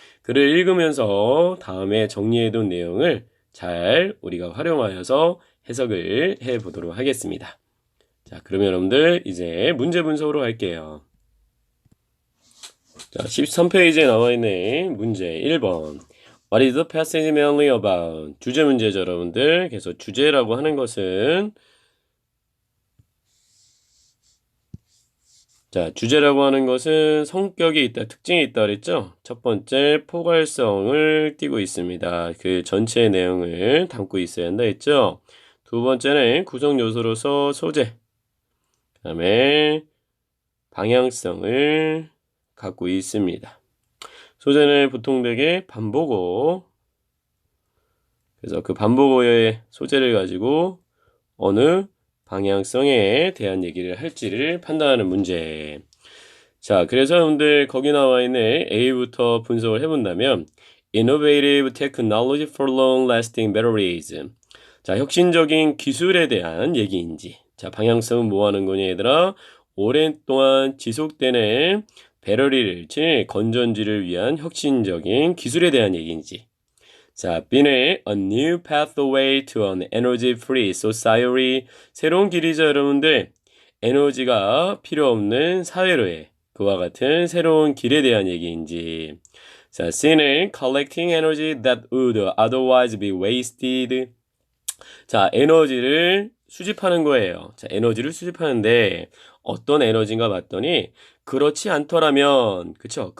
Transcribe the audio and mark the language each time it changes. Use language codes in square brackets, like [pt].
[ko] 글을 읽으면서 다음에 정리해둔 내용을 잘 우리가 활용하여서 해석을 해 보도록 하겠습니다. 자, 그러면 여러분들 이제 문제 분석으로 갈게요. 자, 13페이지에 나와 있는 문제 1번. [en] What is the passage mainly about? [ko] 주제 문제죠, 여러분들. 그래서 주제라고 하는 것은 자, 주제라고 하는 것은 성격이 있다, 특징이 있다 그랬죠? 첫 번째, 포괄성을 띠고 있습니다. 그 전체의 내용을 담고 있어야 한다 했죠? 두 번째는 구성 요소로서 소재, 그 다음에 방향성을 갖고 있습니다. 소재는 보통 되게 반복어, 그래서 그 반복어의 소재를 가지고 어느 방향성에 대한 얘기를 할지를 판단하는 문제. 자, 그래서 여러분들 거기 나와 있는 A부터 분석을 해본다면 [en] Innovative Technology for Long-Lasting Batteries. [ko] 자, 혁신적인 기술에 대한 얘기인지. 자, 방향성은 뭐 하는 거냐 얘들아? 오랜동안 지속되는 배터리를, 즉 건전지를 위한 혁신적인 기술에 대한 얘기인지. 자, B는 [en] A new pathway to an energy-free society. [ko] 새로운 길이죠, 여러분들. 에너지가 필요 없는 사회로의 그와 같은 새로운 길에 대한 얘기인지. 자, C는 [en] collecting energy that would otherwise be wasted. [ko] 자, 에너지를 수집하는 거예요. 자, 에너지를 수집하는데 어떤 에너지인가 봤더니 그렇지 않더라면, 그쵸?